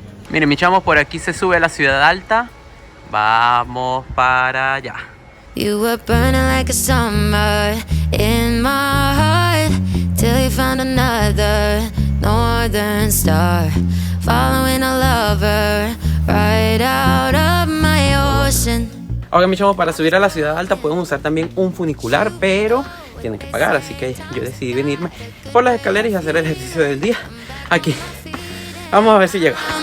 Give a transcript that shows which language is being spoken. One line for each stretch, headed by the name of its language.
Spanish: Miren, mis chamos, por aquí se sube a la ciudad alta. Vamos para allá.
English: You were burning like a summer in my heart till you found another northern star, following a lover right out of my ocean.
Spanish: Ahora, mis chamos, para subir a la ciudad alta pueden usar también un funicular, pero tienen que pagar, así que yo decidí venirme por las escaleras y hacer el ejercicio del día aquí. Vamos a ver si llega.